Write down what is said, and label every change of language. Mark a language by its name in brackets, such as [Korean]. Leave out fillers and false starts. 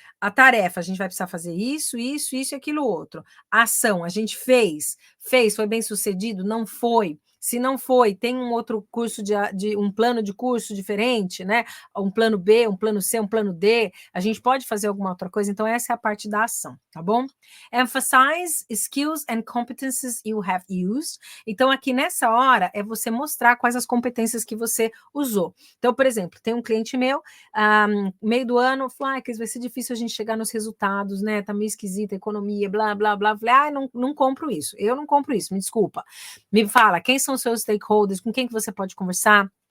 [Portuguese] A tarefa, a gente vai precisar fazer isso e aquilo outro. A ação, a gente fez, foi bem sucedido? Não foi. Se não foi, tem um outro curso de um plano de curso diferente, né? Um plano B, um plano C, um plano D. A gente pode fazer alguma outra coisa. Então, essa é a parte da ação, tá bom? [English] Emphasize skills and competencies you have used. [Portuguese] Então, aqui nessa hora, é você mostrar quais as competências que você usou. Então, por exemplo, tem um cliente meu, meio do ano, falou, Cris, vai ser difícil a gente chegar nos resultados, né? Tá meio esquisita a economia, blá, blá, blá. Falei, não compro isso. Eu não compro isso, me desculpa. Me fala, quem são os seus stakeholders, com quem que você pode conversar?